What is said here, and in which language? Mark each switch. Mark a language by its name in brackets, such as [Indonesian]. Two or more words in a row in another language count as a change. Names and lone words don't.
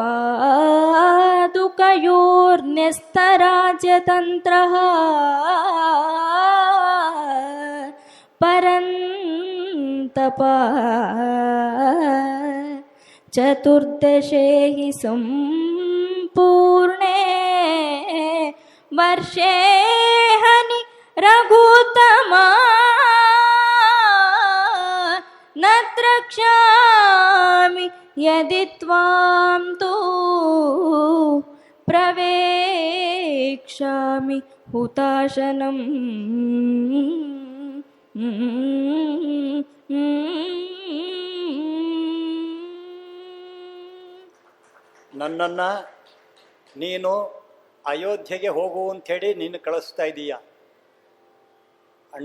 [Sanskrit] ಪಾದುಕಯೋರ್ನ್ಯಸ್ತರಾಜ್ಯತಂತ್ರಃ ಪರಂತಪ ಚತುರ್ದಶೇ ಹಿ ಸಂಪೂರ್ಣೇ ವರ್ಷೇ ಹನಿ ರಘುತಮ ನ ದ್ರಕ್ಷ್ಯಾಮಿ ಯದಿ ತ್ವಾಂ ತು ಪ್ರವೇಕ್ಷ್ಯಾಮಿ ಹುತಾಶನಂ. [Kannada] ನನ್ನನ್ನು ನೀನು ಅಯೋಧ್ಯೆಗೆ ಹೋಗು ಅಂಥೇಳಿ ನೀನು ಕಳಿಸ್ತಾ ಇದ್ದೀಯ ಅಣ್ಣ.